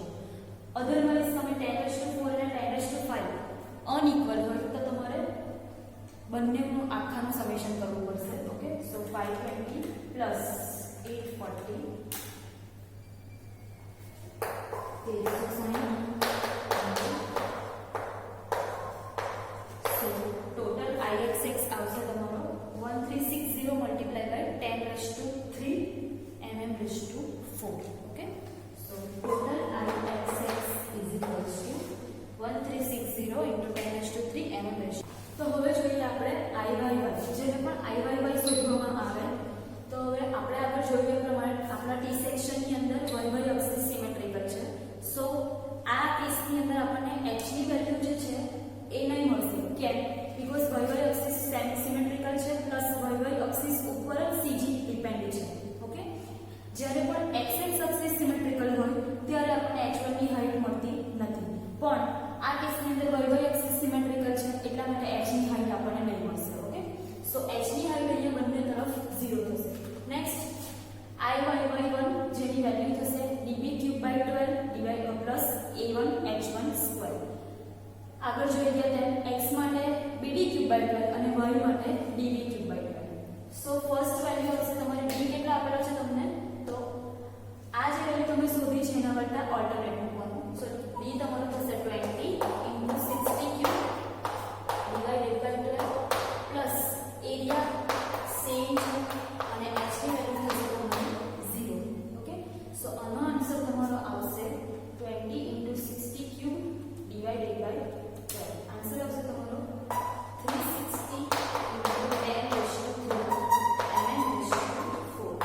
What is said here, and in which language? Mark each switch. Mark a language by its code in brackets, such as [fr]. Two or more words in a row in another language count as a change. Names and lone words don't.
[gu] અધરવાઇઝ તમે [en] 10 raised to 4 [gu] અને [en] 10 raised to 5 [gu] અનઇક્વલ હોય તો તમારે બંનેનું આખાનું સમેશન કરવું પડશે. [en] okay, so 520 plus 840 so total IXX [gu] આવશે તમારો [en] 1360 multiplied by 10 raised to 3 mm raised to 4. Okay, so total IXX is equals to 1360 into 10 raised to 3 mm raised to. [gu] તો હવે જોઈએ આપણે IYY, જેને પણ IYY શોધવામાં આવે તો હવે આપણે આગળ જોઈએ પ્રમાણે આપણા ટી સેક્શનની અંદર [en] YY axis symmetrical [gu] છે. સો આ કેસની અંદર આપણને h ની વેલ્યુ જે છે એ નહીં મળશે. કેમ? [en] because YY axis symmetrical [gu] છે [en] plus YY axis [gu] ઉપર CG ડિપેન્ડ છે. ઓકે, જ્યારે પણ [en] XX axis symmetrical [gu] હોય ત્યારે આપણને h1 ની હાઈટ મળતી નથી. પણ આ કેસની અંદર [en] YY axis symmetrical [gu] છે એટલા માટે h ની હાઈટ આપણને નહીં મળશે. [en] okay, so [gu] h ની હાઈટ અહીંયા બંને તરફ 0 થશે. [en] નેક્સ્ટ IYY1 [gu] જેની વેલ્યુ થશે [en] dB cube by 12 divided plus A1 H1 square. [gu] આગળ જોઈ ગયા તેમ x માટે [en] BD cube by 12 [gu] અને y માટે [en] dB cube by 12. so first value [gu] હશે તમારે d કેટલા આપેલો છે તમને તો આ જે વેલ્યુ તમે શોધી છે એના કરતા ઓલ્ટરનેટ મૂકવાનું. સો d તમારો થશે [en] 20 into 60 cube divided by 12 plus [gu] એરિયા સેમ છે અને h ની વેલ્યુ થશે તમારી 0. [en] okay, so [gu] આનો આન્સર તમારો આવશે [en] 20 into 60 cube divided by 12. [gu] આન્સર આવશે તમારો [en] 360 into 10 raised to 3 and raised to 4.